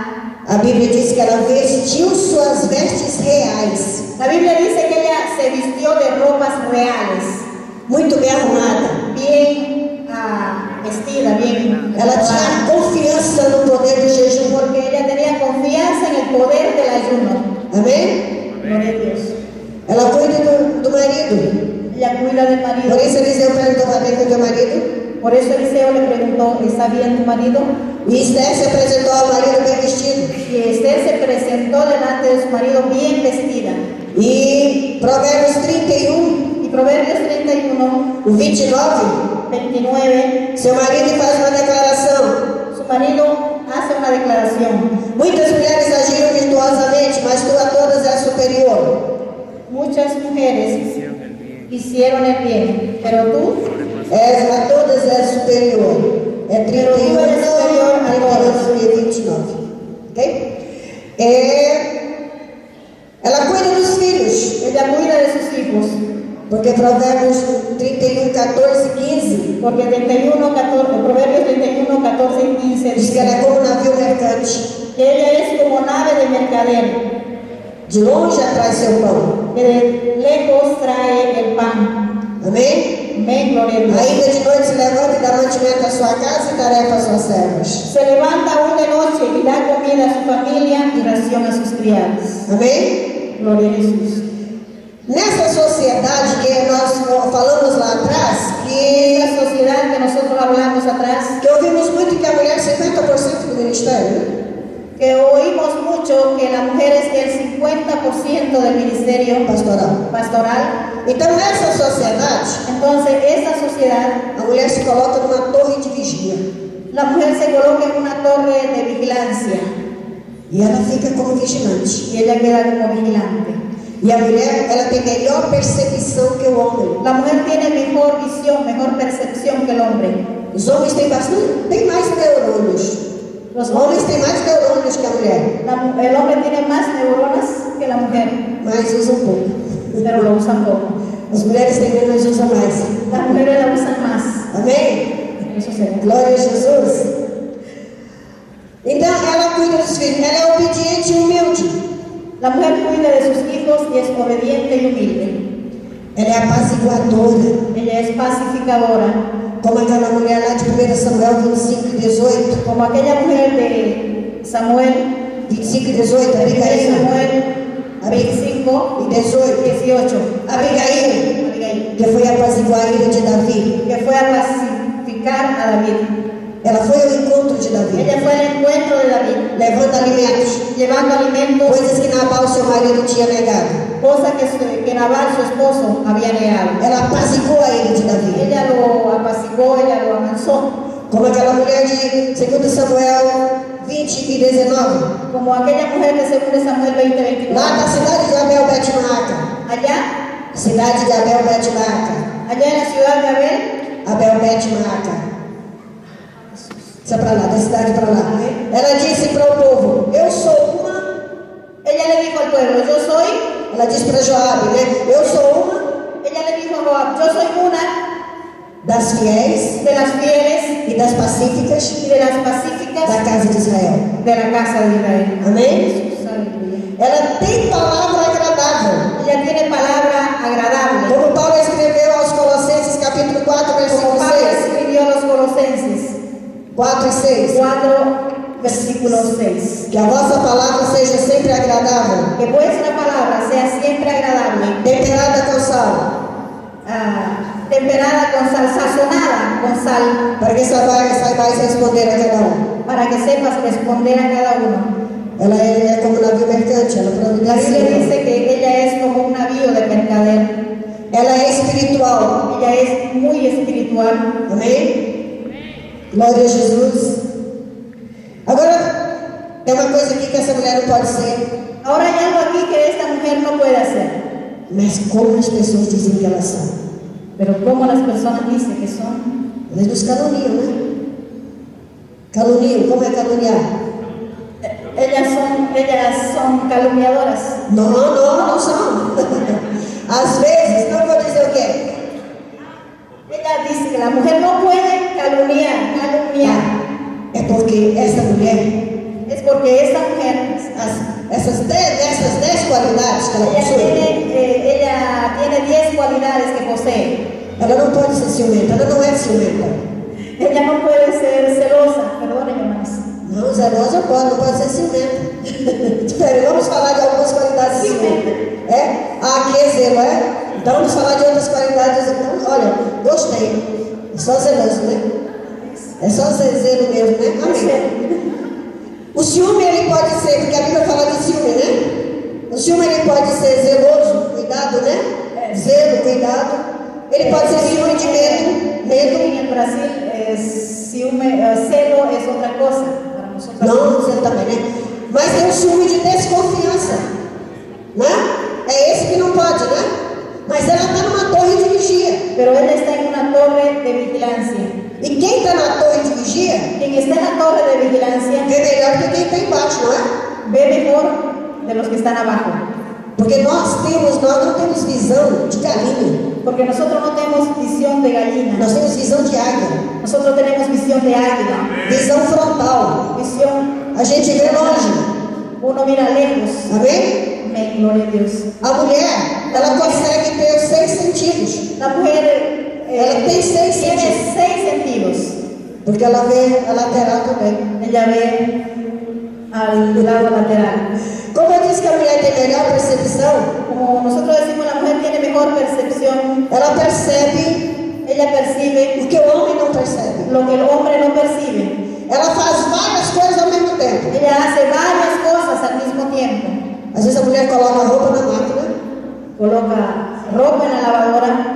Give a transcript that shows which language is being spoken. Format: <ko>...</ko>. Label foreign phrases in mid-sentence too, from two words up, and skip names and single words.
<pt>A Bíblia diz que ela vestiu suas vestes reais.</pt> <es>La Biblia dice que ella se vistió de ropas reales,</es> <pt>Muito bem arrumada.</pt> <es>bien vestida, bien.</es> <pt>Ela tinha confiança no poder do jejum.</pt> <es>Porque ella tenía confianza en el poder del ayuno.</es> <pt>Amém?</pt> <es>Gloria a Dios.</es> <pt>Ela cuida do marido.</pt> <es>Ella cuida del</es> <pt>Por</pt> <es>marido.</es> <pt>isso Eliseu perguntou: "Está bem com teu marido?"</pt> <es>Por eso Eliseo le preguntó, ¿está bien tu marido?</es> <pt>E Esther se apresentou ao marido bem vestido.</pt> <es>Y Esther se presentó delante de su marido bien vestida.</es> <pt>E Provérbios 31,</pt> <es>Y Proverbios 31,</es> <pt>o 29,</pt> <es>29,</es> <pt>seu marido faz uma declaração.</pt> <es>su marido hace una declaración.</es> <pt>Muitas mulheres agiram virtuosamente, mas tu a todas és superior.</pt> <es>Muchas mujeres hicieron el bien, pero tú</es> <pt>És a todas és superior. É 31 Tu és superior a todas. e 29. Ok? Ela cuida dos filhos.</pt> <es>ella cuida de sus hijos.</es> <pt>Porque Provérbios 31, 14 e 15</pt> <es>Porque 31, 14, Proverbios 31, 14 y 15</es> <pt>diz que ela é</pt> <es>dice</es> <pt>como um navio mercante.</pt> <es>que ella es como nave de mercader,</es> <pt>De longe atrai seu pão.</pt> <es>que de lejos trae el pan.</es> <pt>Amém?</pt> <es>Amén, gloria a Dios.</es> <pt>Ainda de noite se levanta e dá mantimento à sua casa e tarefa às suas servas.</pt> <es>Se levanta aún de noche y da comida a su familia y ración a sus criados.</es> <pt>Amém?</pt> <es>Gloria a Jesús.</es> <pt>Nessa sociedade que nós falamos lá atrás,</pt> <es>En la sociedad que nosotros hablamos atrás,</es> <pt>que ouvimos muito que a mulher é 50% do ministério, né?</pt> <es>que oímos mucho que la mujer es el 50% del ministerio pastoral.</es> <pt>Então nessa sociedade,</pt> <es>Entonces, esa sociedad,</es> <pt>a mulher se coloca numa torre de vigia.</pt> <es>la mujer se coloca en una torre de vigilancia</es> <pt>E ela fica como vigilante.</pt> <es>y ella queda como vigilante.</es> <pt>E a mulher, ela tem melhor percepção que o homem.</pt> <es>La mujer tiene mejor visión, mejor percepción que el hombre.</es> <pt>Os homens têm bastante, tem mais neurônios.</pt> <es>Los</es> <pt>Os homens têm mais neurônios que a mulher,</pt> <es>el hombre tiene más neuronas que la mujer,</es> <pt>mas usam pouco.</pt> <es>pero lo usan poco.</es> <pt>As mulheres têm menos e usam mais.</pt> <es>Las mujeres la usan más.</es> <pt>Amém?</pt> <es>Eso sería.</es> <pt>Glória a Jesus. Então ela cuida dos filhos, ela é obediente e humilde.</pt> <es>La mujer cuida de sus hijos y es obediente y humilde.</es> <pt>Ela é apaziguadora,</pt> <es>Ella es pacificadora,</es> <pt>como aquela mulher lá de 1 Samuel 25 e 18.</pt> <es>como aquella mujer de Samuel,</es> <pt>25 e 18, de Abigail.</pt> <es>Samuel 25</es> <pt>E 18,</pt> <es>18,</es> <pt>Abigail,</pt> <es>Abigail,</es> <pt>que foi apaziguar a ira de Davi.</pt> <es>que fue a pacificar a David.</es> <pt>Ela foi ao encontro de Davi,</pt> <es>Ella fue al encuentro de David,</es> <pt>levando alimentos,</pt> <es>llevando alimentos,</es> <pt>coisas que Nabal, seu marido, tinha negado.</pt> <es>cosas que Nabal, su esposo, había negado.</es> <pt>Ela apaziguou a ira de Davi.</pt> <es>Ella lo apaciguó, ella lo amansó,</es> <pt>Como aquela mulher de 2 Samuel 20 e 19.</pt> <es>como aquella mujer de 2 Samuel 20,</es> <pt>Lá 29. na cidade de Abel Bet-Maaca.</pt> <es>Allá,</es> <pt>Cidade de Abel Bet-Maaca.</pt> <es>allá en la ciudad de Abel, Abel Bet-Maaca.</es> <pt>Isso é para lá, da cidade para lá. Ela disse para o povo: Eu sou uma.</pt> <es>ella le dijo al pueblo, yo soy,</es> <pt>Ela disse para Joabe, né? Eu sou uma</pt> <es>ella le dijo a Joab, yo soy una</es> <pt>das fiéis</pt> <es>de las fieles</es> <pt>e das pacíficas</pt> <es>y de las pacíficas</es> <pt>da casa de Israel.</pt> <es>de la casa de Israel.</es> <pt>Amém?</pt> <es>Jesús, aleluya.</es> <pt>Ela tem palavra agradável.</pt> <es>Ella tiene palabra agradable.</es> <pt>Como Paulo escreveu aos Colossenses, capítulo 4,</pt> <es>Como versículo Pablo 6. escribió a los Colosenses</es> <pt>4 e 6.</pt> <es>4, versículo 6.</es> <pt>Que a vossa palavra seja sempre agradável,</pt> <es>Que vuestra palabra sea siempre agradable,</es> <pt>temperada com sal,</pt> <es>temperada con sal, sazonada con sal,</es> <pt>para que saibais responder a cada um.</pt> <es>para que sepas responder a cada uno.</es> <pt>Ela é como um navio mercante, ela</pt> <es>La Biblia</es> <pt>providencia.</pt> <es>dice que ella es como un navío de mercader.</es> <pt>Ela é espiritual.</pt> <es>Ella es muy espiritual.</es> <pt>Amém? Glória a Jesus. Agora, tem uma coisa aqui que essa mulher não pode ser.</pt> <es>Ahora hay algo aquí que esta mujer no puede hacer.</es> <pt>Mas como as pessoas dizem que elas são?</pt> <es>Pero como las personas dicen que son,</es> <pt>Elas nos caluniam, né? Caluniam, como é caluniar?</pt> <es>Ellas son calumniadoras.</es> <pt>Não são. Às vezes, não vou dizer o quê?</pt> <es>Ella dice que la mujer no puede calumniar.</es> <pt>É porque essa mulher,</pt> <es>Es porque esta mujer,</es> <pt>essas 10 qualidades que ela possui,</pt> <es>ella tiene 10 cualidades que posee.</es> <pt>ela não pode ser ciumenta, ela não é ciumenta.</pt> <es>Ella no puede ser celosa, perdónenme, hermanos.</es> <pt>Não, zelosa não pode ser ciumenta. Espera, vamos falar de algumas qualidades de ciumenta. Aqui é zelo, Então vamos falar de outras qualidades. Então, olha, gostei. É só zeloso, né? É só zelo mesmo, né? Amém. O ciúme, ele pode ser, porque a Bíblia fala de ciúme, né? O ciúme, ele pode ser zeloso, cuidado, né? Zelo, cuidado. Ele pode ser ciúme de medo.</pt> <es>En el Brasil, celo es otra cosa para nosotros.</es> <pt>Não, você também, né? Mas tem um ciúme de desconfiança, né? É esse que não pode, né? Mas ela está numa torre de vigia.</pt> <es>Pero él está en una torre de vigilancia.</es> <pt>E quem está na torre de vigia</pt> <es>Quien está en la torre de vigilancia</es> <pt>vê melhor que quem está embaixo, não é?</pt> <es>ve mejor de los que están abajo.</es> <pt>Porque nós não temos visão de galinha.</pt> <es>Porque nosotros no tenemos visión de gallina.</es> <pt>Nós temos visão de águia.</pt> <es>Nosotros tenemos visión de águila.</es> <pt>Visão frontal.</pt> <es>Visión.</es> <pt>A gente vê longe.</pt> <es>Uno mira lejos.</es> <pt>Amém?</pt> <es>Amén, gloria a Dios.</es> <pt>A mulher, ela consegue ter os 6 sentidos.</pt> <es>La mujer</es> <pt>Ela tem 6</pt> <es>tiene</es> <pt>sentidos.</pt> <es>6 sentidos.</es> <pt>Porque ela vê a lateral também.</pt> <es>Ella ve al lado lateral.</es> <pt>Como eu disse que a mulher tem melhor percepção,</pt> <es>Como nosotros decimos, la mujer tiene mejor percepción.</es> <pt>ela percebe</pt> <es>Ella percibe</es> <pt>o que o homem não percebe.</pt> <es>lo que el hombre no percibe.</es> <pt>Ela faz várias coisas ao mesmo tempo.</pt> <es>Ella hace varias cosas al mismo tiempo.</es> <pt>Às vezes a mulher coloca a roupa na máquina,</pt> <es>Coloca ropa en la lavadora.</es>